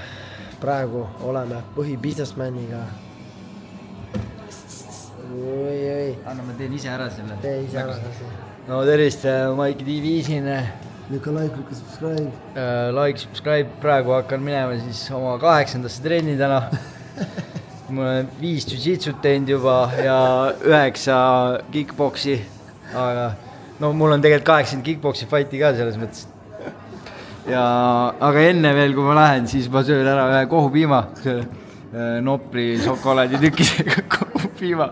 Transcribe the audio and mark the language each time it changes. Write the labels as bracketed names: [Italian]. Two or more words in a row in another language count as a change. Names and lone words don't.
[Estonian] Praegu oleme põhibusinessmaniga. Anna, ma teen ise ära selle. Tee ise ära. No tervist, Maiki TV siin. Lükka like, lükka subscribe. [English] Like, subscribe. [Estonian] Praegu hakkan minema siis oma 8. trenni täna. Mul olen 5 jiu-jitsut teinud juba ja 9 kickboksi, aga no mul on tegelikult 80 kickboksi fighti ka selles mõttes. Aga enne veel, kui ma lähen, siis ma söön ära ühe kohupiima, Nopri šokolaaditükkisega kohupiima.